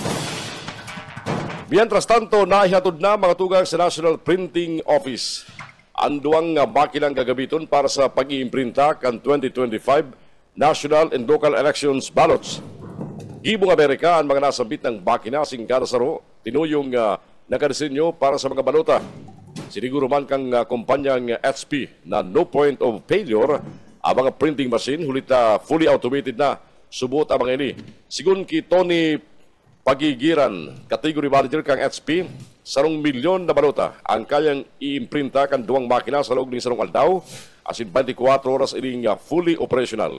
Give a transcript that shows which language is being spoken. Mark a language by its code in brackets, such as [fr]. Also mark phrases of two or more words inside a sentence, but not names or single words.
[es] Mientras tanto, [bik] naihatod na mga tugang sa National Printing Office ang duwang makinang gagabiton para sa pag-iimprinta kan [en] 2025 national and local elections ballots. [bik] Gibong Amerika ang mga nasambit ng makina sing kada saro tinuyong nakadesenyo para sa mga balota. Siniguro man kang kumpanyang HP na [en] no point of failure [bik] ang mga [en] printing machine [bik] hulit [en] fully automated [bik] na subot ang mga ini. Sigun ki Tony Pagigiran, [en] category manager [bik] kang HP, 1 milyon na balota ang kayang iimprinta kan duwang makina sa loob ng sarong aldaw, asin 24 oras ining [en] fully operational.